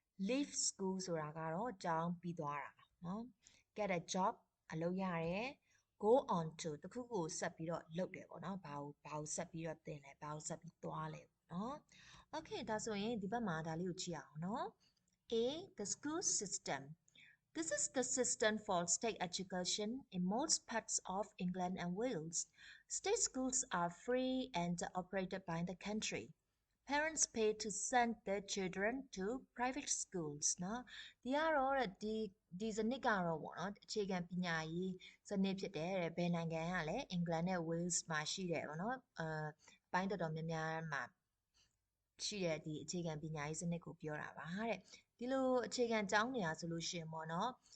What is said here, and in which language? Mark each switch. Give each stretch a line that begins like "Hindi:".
Burmese: leave school ဆိုတာကတော့ကျောင်းပြီးသွားတာเนาะ get a job အလုပ်ရတယ် go on to တခုခုဆက်ပြီးတော့လုပ်တယ်ပေါ့เนาะဘာကိုဆက်ပြီးတော့သင်လဲဘာကိုဆက်ပြီးသွားလဲပေါ့เนาะ okay ဒါဆိုရင်ဒီဘက်မှာဒါလေးကိုကြည့်အောင်เนาะ
English: A the school system This is the system for state education in most parts of England and Wales. State schools are free and operated by the country. Parents pay to send their children to private schools
Burmese: เนาะဒီကတော့ဒီစနစ်ကတော့ပေါ့နော်အခြေခံပညာရေးစနစ်ဖြစ်တယ်တဲ့ဘယ်နိုင်ငံကလဲ England နဲ့ Wales မှာရှိတယ်ပေါ့နော်ပိုင်းတော်တော်များများမှာရှိတဲ့ဒီအခြေခံပညာရေးစနစ်ကိုပြောတာပါတဲ့ဒီလိုအခြေခံကျောင်းနေတာဆိုလို့ရှိရင်ပေါ့နော်